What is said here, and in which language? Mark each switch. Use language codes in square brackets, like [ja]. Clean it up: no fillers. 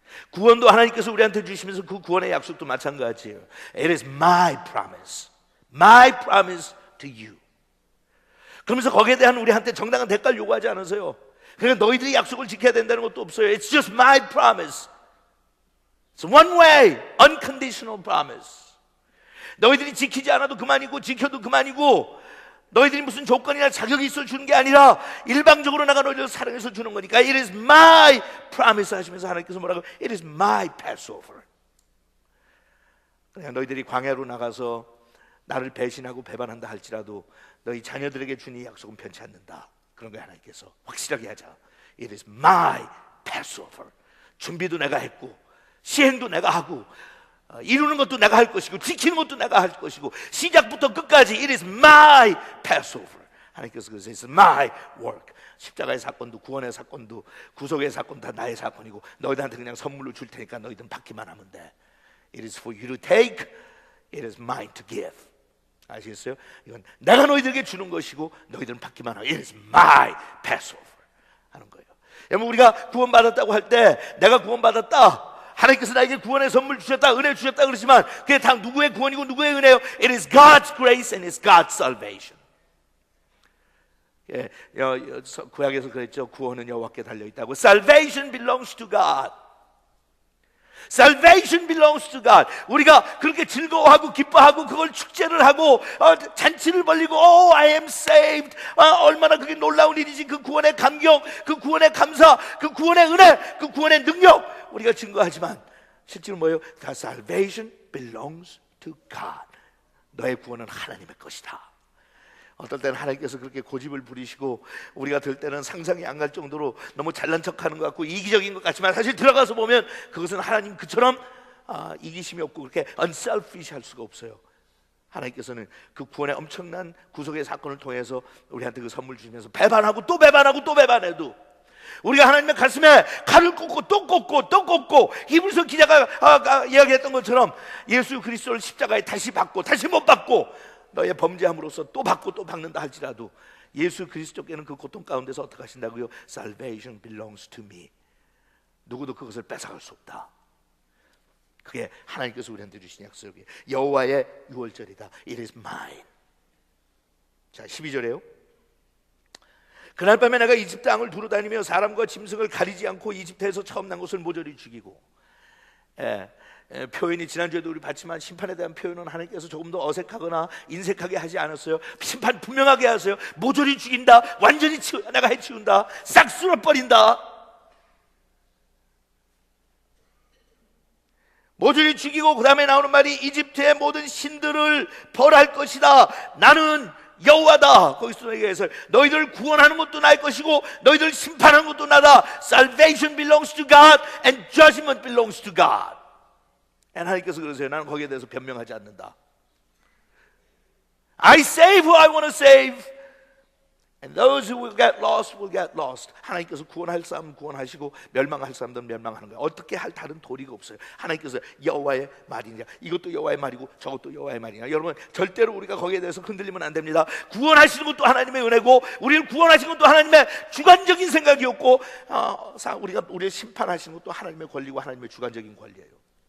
[ko] 구원도 하나님께서 우리한테 주시면서 그 구원의 약속도 마찬가지예요. [en] It is my promise. My promise to you. [ko] 그러면서 거기에 대한 우리한테 정당한 대가를 요구하지 않으세요. 그러니까 너희들이 약속을 지켜야 된다는 것도 없어요. [en] It's just my promise. It's one way, unconditional promise. [ko] 너희들이 지키지 않아도 그만이고 지켜도 그만이고, 너희들이 무슨 조건이나 자격이 있어 주는 게 아니라 일방적으로 내가 너희들을 사랑해서 주는 거니까 [en] It is my promise [ko] 하시면서 하나님께서 뭐라고? [en] It is my Passover. [ko] 그냥 너희들이 광야로 나가서 나를 배신하고 배반한다 할지라도 너희 자녀들에게 준 이 약속은 변치 않는다. 그런 거예요. 하나님께서 확실하게 하자. [en] It is my Passover. [ko] 준비도 내가 했고 시행도 내가 하고 이루는 것도 내가 할 것이고 지키는 것도 내가 할 것이고 시작부터 끝까지 [en] It is my Passover. [ko] 하나님께서 그래서 [en] It's my work. [ko] 십자가의 사건도 구원의 사건도 구속의 사건도 다 나의 사건이고 너희들한테 그냥 선물로 줄 테니까 너희들은 받기만 하면 돼. [en] It is for you to take. It is mine to give. [ko] 아시겠어요? 이건 내가 너희들에게 주는 것이고 너희들은 받기만 하고 [en] It is my Passover [ko] 하는 거예요. 여러분, 우리가 구원받았다고 할 때 내가 구원받았다, 하나님께서 나에게 구원의 선물 주셨다, 은혜 주셨다 그러지만 그게 다 누구의 구원이고 누구의 은혜요? [en] It is God's grace and it's God's salvation. [ko] 예, 구약에서 그랬죠. 구원은 여호와께 달려있다고. [en] Salvation belongs to God. Salvation belongs to God. [ko] 우리가 그렇게 즐거워하고 기뻐하고 그걸 축제를 하고 잔치를 벌리고 [en] I am saved. [ko] 얼마나 그게 놀라운 일이지. 그 구원의 감격, 그 구원의 감사, 그 구원의 은혜, 그 구원의 능력 우리가 증거하지만 실제로 뭐예요? [en] The salvation belongs to God. [ko] 너의 구원은 하나님의 것이다. 어떨 때는 하나님께서 그렇게 고집을 부리시고 우리가 들 때는 상상이 안 갈 정도로 너무 잘난 척하는 것 같고 이기적인 것 같지만 사실 들어가서 보면 그것은 하나님 그처럼 이기심이 없고 그렇게 unselfish 할 수가 없어요. 하나님께서는 그 구원의 엄청난 구속의 사건을 통해서 우리한테 그 선물 주시면서 배반하고 또 배반하고 또 배반해도 우리가 하나님의 가슴에 칼을 꽂고 또 꽂고 또 꽂고 히브리서 기자가 이야기했던 것처럼 예수 그리스도를 십자가에 다시 받고 다시 못 받고 너의 범죄함으로써 또 받고 또 받는다 할지라도 예수 그리스도께는 그 고통 가운데서 어떻게 하신다고요? [en] Salvation belongs to me. [ko] 누구도 그것을 뺏어갈 수 없다. 그게 하나님께서 우리한테 주신 약속이에요. 여호와의 유월절이다. [en] It is mine. [ko] 자 12절에요. 그날 밤에 내가 이집트 땅을 두루다니며 사람과 짐승을 가리지 않고 이집트에서 처음 난 것을 모조리 죽이고 표현이 지난주에도 우리 봤지만 심판에 대한 표현은 하나님께서 조금 더 어색하거나 인색하게 하지 않았어요. 심판 분명하게 하세요. 모조리 죽인다. 완전히 내가 해치운다. 싹 쓸어버린다. 모조리 죽이고 그 다음에 나오는 말이 이집트의 모든 신들을 벌할 것이다. 나는 여호와다. 거기서 얘기해서 너희들 구원하는 것도 나의 것이고 너희들 심판하는 것도 나다. [en] Salvation belongs to God and judgment belongs to God. [ko] 하나님께서 그러세요. 나는 거기에 대해서 변명하지 않는다. [en] I save who I want to save, and those who will get lost will get lost. [ko] 하나님께서 구원할 사람은 구원하시고 멸망할 사람들은 멸망하는 거예요. 어떻게 할 다른 도리가 없어요. 하나님께서 여호와의 말이냐, 이것도 여호와의 말이고 저것도 여호와의 말이냐. 여러분 절대로 우리가 거기에 대해서 흔들리면 안 됩니다. 구원하시는 것도 하나님의 은혜고 우리를 구원하시는 것도 하나님의 주관적인 생각이었고 우리가 우리를 심판하시는 것도 하나님의 권리고 하나님의 주관적인 권리예요.